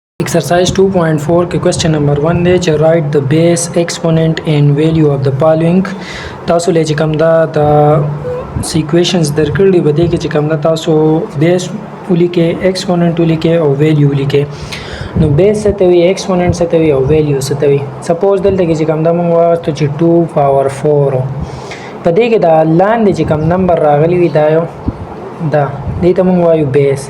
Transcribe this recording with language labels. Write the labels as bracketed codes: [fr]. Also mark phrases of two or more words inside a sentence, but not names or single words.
[en] Exercise 2.4 के question number 1 [ps] دی چې [en] write the base exponent and value of the following. [ps] تاسو له چې کوم دا د equations درکړي به دي چې کوم دا تاسو base ولیکئ exponent ولیکئ او value ولیکئ. نو base څه ته وي exponent څه ته وي او value څه ته وي. suppose دلته کې چې کوم دا موږ وایو چې 2 power 4 په دې کې دا لاندې چې کوم نمبر راغلی وي دا یو دا دې ته موږ وایو base.